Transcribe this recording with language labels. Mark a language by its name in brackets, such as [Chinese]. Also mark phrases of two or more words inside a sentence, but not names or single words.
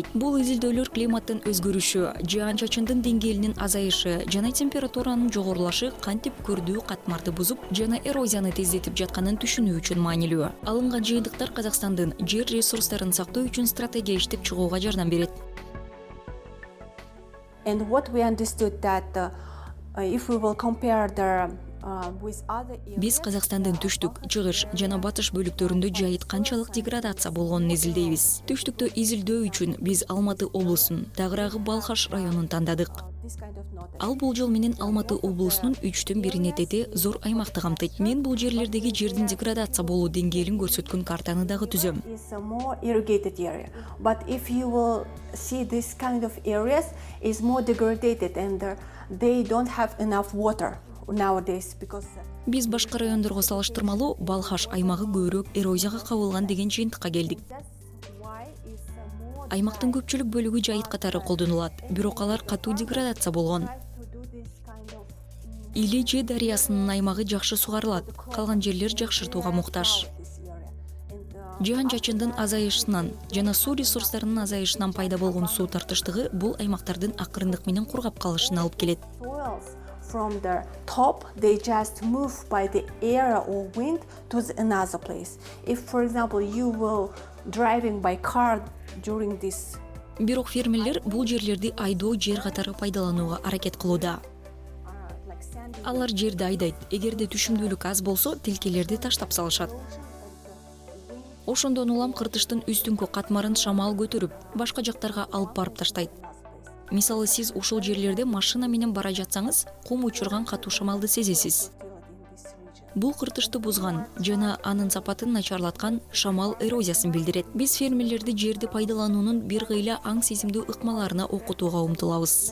[Kyrgyz] Бул изилдөөлөр климаттын өзгөрүшү, жаан-чачындын деңгээлинин азайышы жана температуранын жогорулашы кантип көрдүү катмарды бузуп жана эрозияны тездетип жатканын түшүнүү үчүн маанилүү. Алынган жыйынтыктар Казакстандын жер ресурстарын сактоо үчүн стратегия иштеп чыгууга жардам берет. [English] And what we understood that if we will compare the with other [Kyrgyz] Биз Казакстандын түштүк, чыгыш жана батыш бөлүктөрүндө жайыт канчалык деградация болгонун изилдейбиз. Түштүктө изилдөө үчүн биз Алматы облусун, тагыраагы Балхаш районун тандадык. Ал болжол менен Алматы облусунун 3/1 тете зор аймакты камтыйт. Мен бул жерлердеги жердин деградация болуу деңгээлин көрсөткөн картаны дагы түзөм. [English] is a more irrigated area. But if you will see this kind of areas is more degraded and they don't have enough water. nowadays because [Kyrgyz] Биз башка райондорго салыштырмалуу Балхаш аймагы көбүрөөк эрозияга кабылган деген жыйынтыкка келдик. Аймактын көпчүлүк бөлүгү жайыт катары колдонулат, бирок алар катуу деградация болгон. Или же дарыясынын аймагы жакшы сугарылат, калган жерлер жакшыртууга муктаж. Жаан-чачындын азайышынан жана суу ресурстарынын азайышынан пайда болгон суу тартыштыгы бул аймактардын акырындык менен кургап калышына алып келет. [English] From the top, they just move by the air or wind to another place. If, for example, you will driving by car during this, [Kyrgyz] Бирок фермерлер бул жерлерди айдоо жер катары пайдаланууга аракет кылууда. Алар жерди айдайт, эгерде түшүмдүүлүк аз болсо, тилкелерди таштап салышат. Ошондон улам кыртыштын үстүңкү катмарын шамал көтөрүп, башка жактарга алып барып таштайт. Мисалы сиз ушул жерлерде машина менен бара жатсаңыз, кум учурган катуу шамалды сезесиз. Бул кыртышты бузган жана анын сапатын начарлаткан шамал эрозиясын билдирет. Биз фермерлерди жерди пайдалануунун бир кыйла аң сезимдүү ыкмаларына окутууга умтулабыз.